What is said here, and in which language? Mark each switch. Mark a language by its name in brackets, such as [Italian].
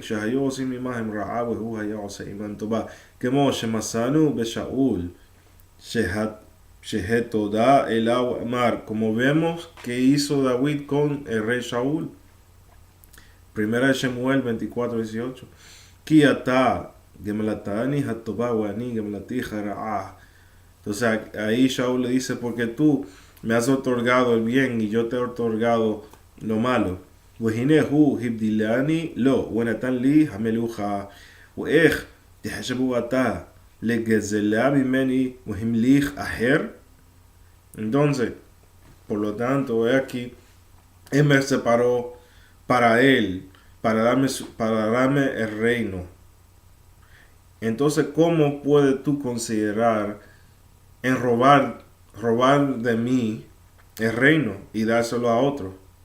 [Spanish] Como vemos que hizo David con el rey Shaul. Primera de Shemuel 24:18. Entonces ahí Shaul le dice, porque tú me has otorgado el bien y yo te he otorgado lo malo. [Hebrew] והנה הוא הבדילני לו, ונתן לי המלוכה, ואיך תחשבו עתה לגזלה ממני והמליך אחר? [Spanish] Entonces, por lo tanto, he aquí, él me separó para él, para darme el reino. Entonces, ¿cómo puedes tú considerar en robar de mí el reino y dárselo a otro?